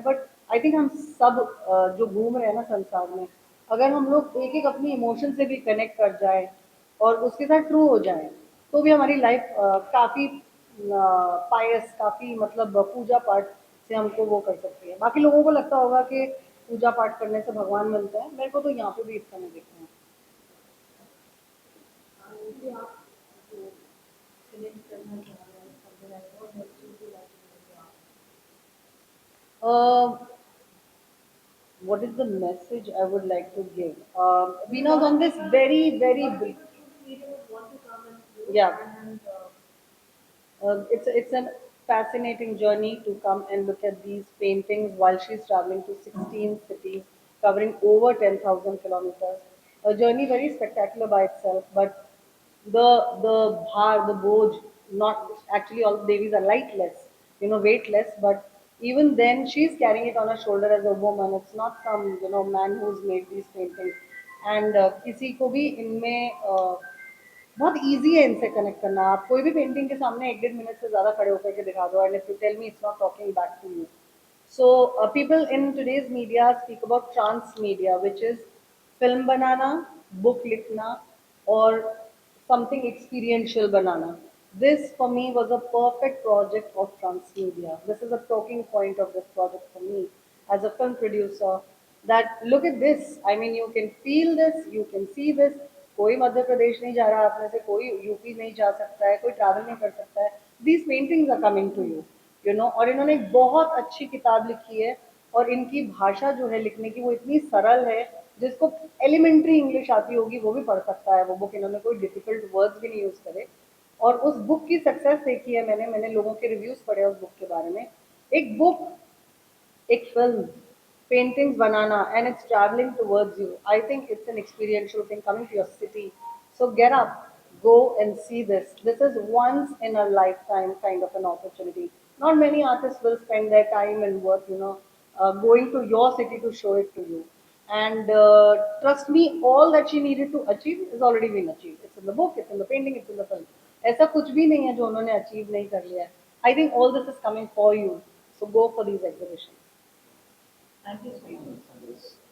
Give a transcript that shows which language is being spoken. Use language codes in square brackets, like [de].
[hi] But I think हम सब जो घूम रहे हैं ना संसार में, अगर हम लोग एक एक अपनी इमोशन से भी कनेक्ट कर जाए और उसके साथ ट्रू हो जाए तो भी हमारी लाइफ काफ़ी पायस, काफ़ी मतलब पूजा पाठ से हमको वो कर सकती है. बाकी लोगों को लगता होगा कि पूजा पाठ करने से भगवान मिलते हैं, मेरे को तो यहाँ पे भी इस समय दिखते हैं. कि आप जो सिलेक्ट करना चाह रहे हैं [en] something like what message would you like to give to Uh, what is the message I would like to give? Beena's on this very, very what big. people would want to come and do Yeah. and It's a fascinating journey to come and look at these paintings while she's traveling to 16 cities, covering over 10,000 kilometers. A journey very spectacular by itself, but the bhar, the boj, not actually all Devis are lightless, weightless, but even then she's carrying it on her shoulder as a woman. It's not some man who's made these paintings. And [hi] किसी को भी इनमें बहुत easy है इनसे connect करना. आप कोई भी पेंटिंग के सामने 1-1.5 मिनट से ज़्यादा खड़े होकर के दिखा दो, [en] And if you tell me it's not talking back to you. So people in today's media speak about transmedia, which is film [hi] banana, [en] book [hi] लिखना, और [en] something experiential [hi] banana. [en] This for me was a perfect project of transmedia. This is a talking point of this project for me as a film producer. That look at this. I mean, you can feel this, you can see this. [hi] कोई मध्य प्रदेश नहीं जा रहा आप में से, कोई UP नहीं जा सकता है, कोई ट्रैवल नहीं कर सकता है. [en] These paintings are coming to you. [hi] और इन्होंने एक बहुत अच्छी किताब लिखी है, और इनकी भाषा जो है लिखने की वो इतनी सरल है, जिसको एलिमेंट्री इंग्लिश आती होगी वो भी पढ़ सकता है वो बुक. इन्होंने कोई डिफिकल्ट वर्ड्स भी नहीं यूज करे. और उस बुक की सक्सेस देखी है मैंने लोगों के रिव्यूज पढ़े उस बुक के बारे में. एक बुक, एक film, paintings banana, [en] and it's traveling towards you. I think it's an experiential thing coming to your city. So get up, go and see this. This is once in a lifetime kind of an opportunity. Not many artists will spend their time and work, going to your city to show it to you. And trust me, all that she needed to achieve has already been achieved. It's in the book, it's in the painting, it's in the film. [hi] ऐसा कुछ भी नहीं है जो उन्होंने achieve नहीं कर लिया है. [en] I think all this is coming for you. So go for these exhibitions. Thank you so much for this.